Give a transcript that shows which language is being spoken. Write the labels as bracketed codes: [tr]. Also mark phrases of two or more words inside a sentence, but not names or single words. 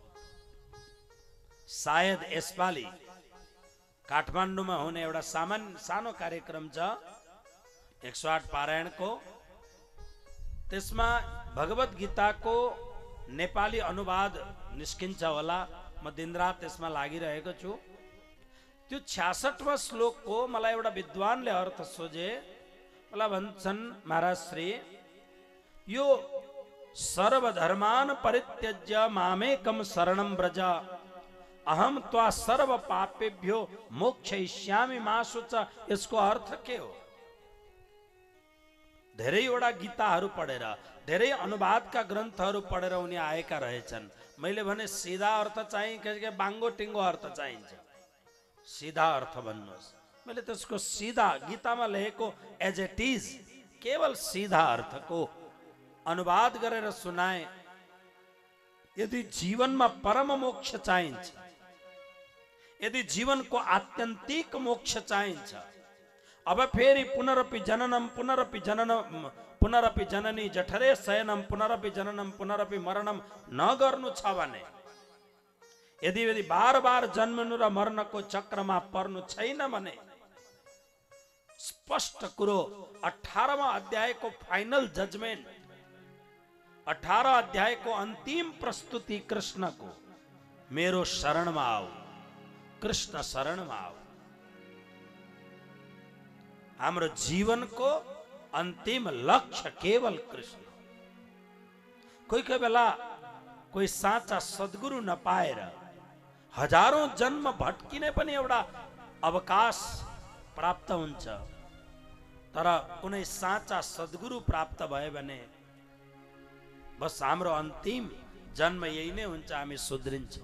[ne] सायद यसपालि काठमाडौँमा हुने एउटा सानो कार्यक्रम छ 108 पारायणको, त्यसमा भगवत गीताको नेपाली अनुवाद निस्किन्छ होला। म दिनरात त्यसमा लागिरहेको छु। त्यो 66वां श्लोकको मलाई एउटा विद्वानले अर्थ सोझे। मलाई भन्छन्, महाराज श्री, यो [sa] सर्वधर्मान परित्यज्य मामेकम शरणं व्रज, अहम त्वा सर्व पापेभ्यो मोक्षयिष्यामि मा शुच। [ne] यसको अर्थ के हो? धेरैवटा गीताहरू पढेर, धेरै अनुवादका ग्रन्थहरू पढेर उनी आएका रहेछन्। मैले भने सीधा अर्थ चाहिँ कि बाङ्गो टिङ्गो अर्थ चाहिन्छ, सीधा अर्थ भन्नुहोस्। मैले त्यसको सीधा गीतामा लेखेको [en] as it is [ne] केवल सीधा अर्थको अनुवाद गरेर सुनाए। यदि जीवनमा परम मोक्ष चाहिन्छ, यदि जीवनको आत्यन्तिक मोक्ष चाहिन्छ, अब फेरि [sa] पुनरपि जननम पुनरपि जननम पुनरपि जननी जठरे शयनम पुनरपि जननम पुनरपि मरणम [ne] नगर्नु छ भने, यदि बार बार जन्मनु र मर्नको चक्रमा पर्नु छैन भने स्पष्ट कुरो [hi] 18वां अध्याय को [en] final judgment, [hi] 18 अध्याय को अंतिम प्रस्तुति कृष्ण को, मेरो शरण में आओ, कृष्ण शरण में आओ। [ne] हाम्रो जीवन को अंतिम लक्ष्य केवल कृष्ण। कोही कोही बेला कोही साँचा सद्गुरु नपाएर हजारौं जन्म भट्किने पनि एउटा अवकाश प्राप्त हुन्छ, तर कुनै साँचा सद्गुरु प्राप्त भयो भने बस हाम्रो अन्तिम जन्म यही नै हुन्छ, हामी सुध्रिन्छौँ।